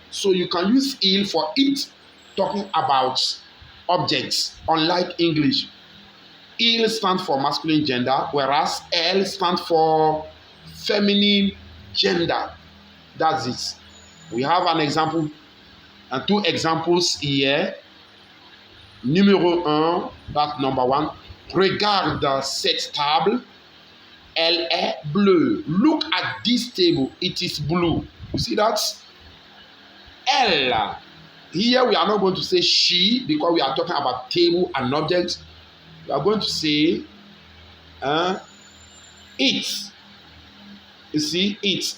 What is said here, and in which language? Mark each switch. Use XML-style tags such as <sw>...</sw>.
<en>So you can use il for it, talking about objects, unlike English. Il stands for masculine gender, whereas elle stands for feminine gender. That's it. We have an example and two examples here. Numéro 1, that's number 1.</en> <fr>Regarde cette table, elle est bleue.</fr> <en>Look at this table, it is blue. You see that? Elle. Here we are not going to say she because we are talking about table and objects. We are going to say it. You see, it.</en>